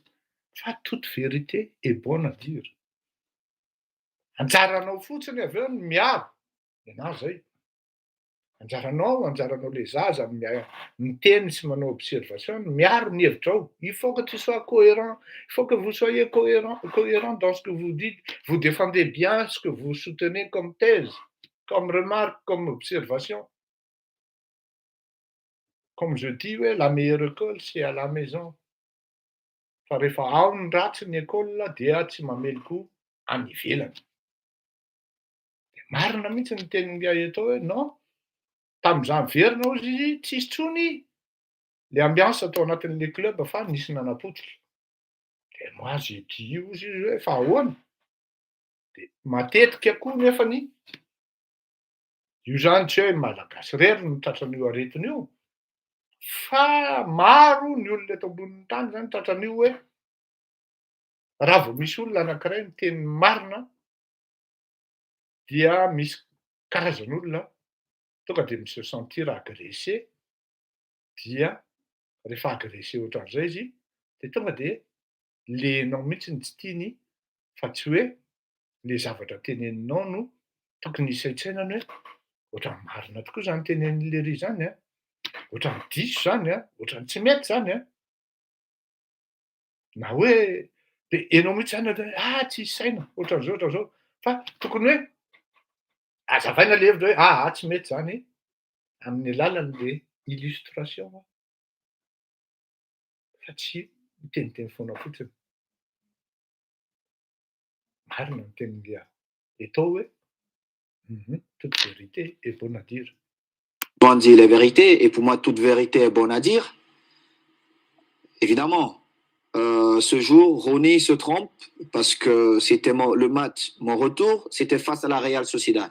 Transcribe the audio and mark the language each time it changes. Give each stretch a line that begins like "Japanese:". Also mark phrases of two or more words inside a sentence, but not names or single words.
French: Fa toute vérité est bonne à dire.
Malagasy: Anjaranao fotsiny avy eo ny miaro, na zay. Anjaranao le zaza miteny sy manao observation, miaro ny hevitrao.
French: Il faut que tu sois cohérent, il faut que vous soyez cohérent dans ce que vous dites. Vous défendez bien ce que vous soutenez comme thèse, comme remarque, comme observation. Comme je dis, ouais, la meilleure école, c'est à la maison.
Malagasy: Fa rehefa ao ny ratsy ny école dia tsy mamely koa any ivelany. De marina mihitsy ny tenin'ilay atao hoe non, tamin'izaho niverina hozy izy tsisy intsony le ambiance atao anatin'le club fa nisy nanapotika.
French: De moi j'ai dit
Malagasy: hozy izy hoe fa ahoana? De matetika koa nefany io zany tsy hoe malagasy rery no tratran'io aretin'io, fa maro ny olona eto ambonin'ny tany zany tratran'io hoe raha vao misy olona anankiray miteny marina dia misy karazan'olona tonga de
French: se sentir agressé,
Malagasy: dia rehefa agressé ohatran'izay izy de tonga de lenao mihitsiny tsy tiany, fa tsy hoe le zavatra teneninao no tokony hisaintsainany hoe ohatrany marina tokoa zany tenenin'le ry zany a, ohatrany diso zany a, ohatrany tsy mety zany a. Na hoe de enao mihitsy zany hoe tsisy saina, ohatran'izao, fa tokony hoe azavaina le hevitra hoe tsy mety zany amin'ny alalan'le illustration fa tsy miteniteny foana fotsiny. Marina ny tenin'le Eto hoe
French: toute vérité est bonne à dire. On dit la vérité, et pour moi, toute vérité est bonne à dire. Évidemment, ce jour, Ronny se trompe parce que c'était le match, mon retour, c'était face à la Real Sociedad.